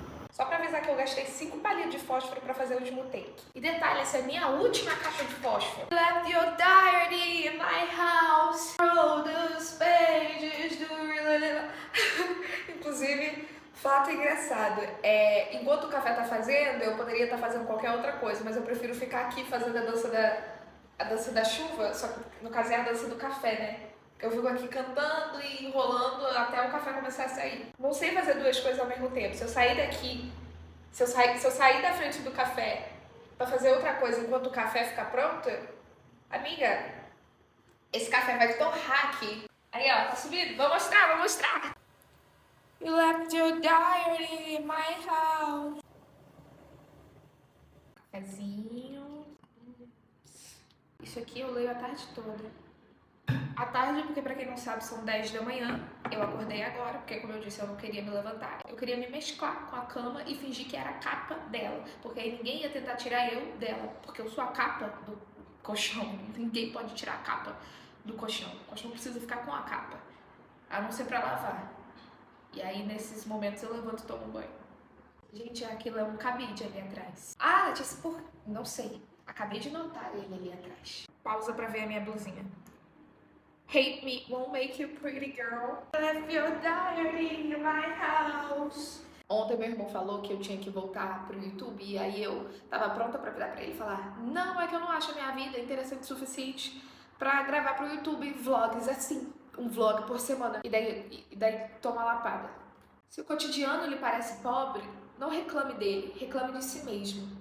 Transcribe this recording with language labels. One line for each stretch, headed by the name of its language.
Portuguese: Só pra avisar que eu gastei 5 palhetas de fósforo pra fazer o último take. E detalhe, essa é a minha última caixa de fósforo.
English: Left your diary in my house. Roll those pages do...
Portuguese: Inclusive, fato engraçado. Enquanto o café tá fazendo, eu poderia estar fazendo qualquer outra coisa, mas eu prefiro ficar aqui fazendo a dança da chuva, só que no caso é a dança do café, né? Eu fico aqui cantando e enrolando até o café começar a sair. Não sei fazer duas coisas ao mesmo tempo. Se eu sair daqui, se eu sair da frente do café pra fazer outra coisa enquanto o café ficar pronto, amiga, esse café vai torrar aqui. Aí, ó, tá subindo. Vou mostrar, vou mostrar.
English: You left your diary in my house.
Portuguese: Cafezinho. Isso aqui eu leio a tarde toda. À tarde, porque pra quem não sabe, são 10 da manhã. Eu acordei agora, porque como eu disse, eu não queria me levantar. Eu queria me mesclar com a cama e fingir que era a capa dela. Porque aí ninguém ia tentar tirar eu dela. Porque eu sou a capa do colchão. Ninguém pode tirar a capa do colchão. O colchão precisa ficar com a capa. A não ser pra lavar. E aí, nesses momentos, eu levanto e tomo banho. Gente, aquilo é um cabide ali atrás. Ah, Letícia, não sei. Acabei de notar ele ali atrás. Pausa pra ver a minha blusinha.
English: Hate me won't make you pretty girl. Left your diary in my house.
Portuguese: Ontem meu irmão falou que eu tinha que voltar pro YouTube e aí eu tava pronta pra virar pra ele e falar: não, é que eu não acho a minha vida interessante o suficiente pra gravar pro YouTube vlogs assim, um vlog por semana. E daí toma lapada. Se o cotidiano lhe parece pobre, não reclame dele, reclame de si mesmo.